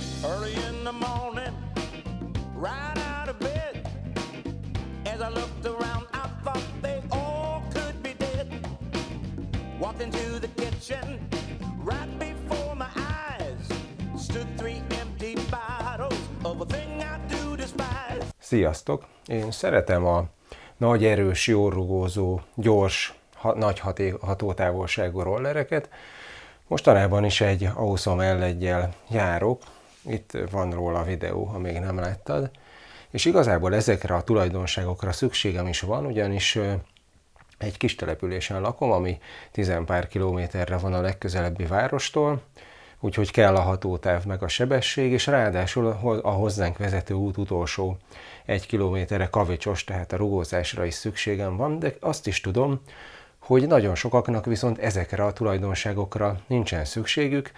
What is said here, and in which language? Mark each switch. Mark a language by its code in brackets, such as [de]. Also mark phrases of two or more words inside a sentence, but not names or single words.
[en] Early in the morning, right out of bed. As I looked around, I thought they all could be dead. Walked into the kitchen, right before my eyes stood three empty bottles of a thing I do despise. [hu] Sziasztok! Én szeretem a nagy, erős, jól rugózó, gyors, nagy hatótávolságú rollereket. Mostanában is egy Awesome L1-jel járok. Itt van róla a videó, ha még nem láttad. És igazából ezekre a tulajdonságokra szükségem is van, ugyanis egy kis településen lakom, ami 10 pár kilométerre van a legközelebbi várostól, úgyhogy kell a hatótáv meg a sebesség, és ráadásul a hozzánk vezető út utolsó 1 kilométerre kavicsos, tehát a rugózásra is szükségem van, de azt is tudom, hogy nagyon sokaknak viszont ezekre a tulajdonságokra nincsen szükségük.